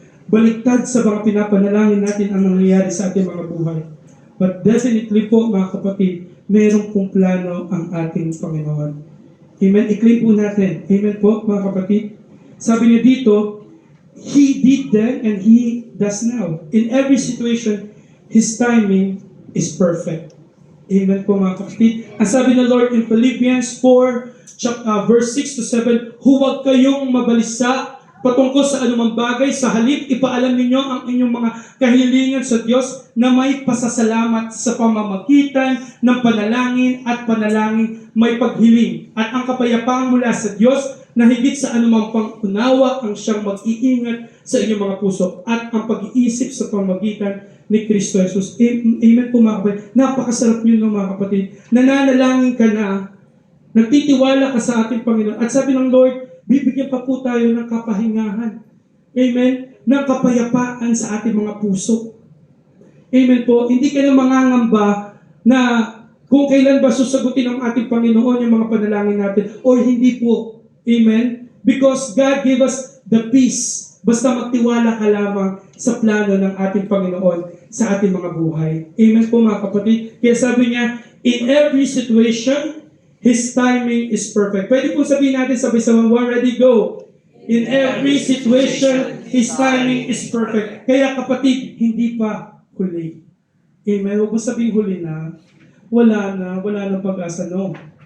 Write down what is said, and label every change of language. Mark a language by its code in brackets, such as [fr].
[tl] Baliktad sa mga pinapanalangin natin ang nangyayari sa ating mga buhay. [en] But definitely [tl] po mga kapatid, mayroong pong plano ang ating Panginoon. Amen. I-claim po natin. Amen po mga kapatid. Sabi niya dito, [en] He did then and He does now. In every situation, His timing is perfect. [tl] Amen po mga kapatid. Ang sabi ng Lord [en] in Philippians 4, verse 6 to 7, [tl] huwag kayong mabalisa patungkol sa anumang bagay. Sa halip, ipaalam ninyo ang inyong mga kahilingan sa Diyos na may pasasalamat sa pamamagitan ng panalangin at panalangin may paghiling. At ang kapayapaan mula sa Diyos na higit sa anumang pangunawa ang siyang mag-iingat sa inyong mga puso at ang pag-iisip sa pamamagitan ni Kristo Jesus. Amen po mga kapatid. Napakasarap nyo mga kapatid. Nananalangin ka na, nagtitiwala ka sa ating Panginoon. At sabi ng Lord, bibigyan pa po tayo ng kapahingahan. Amen? Ng kapayapaan sa ating mga puso. Amen po. Hindi ka na mangangamba na kung kailan ba susagutin ng ating Panginoon yung mga panalangin natin or hindi po. Amen? [en] Because God gave us the peace. [tl] Basta magtiwala ka lamang sa plano ng ating Panginoon sa ating mga buhay. Amen po mga kapatid. Kaya sabi niya, [en] in every situation, His timing is perfect. [tl] Pwede po sabihin natin sabay-sabay, [en] one, ready, go. In every situation, His timing is perfect. [tl] Kaya kapatid, hindi pa huli. Amen. Huwag mo sabihin huli na. Wala na pag-asa. No.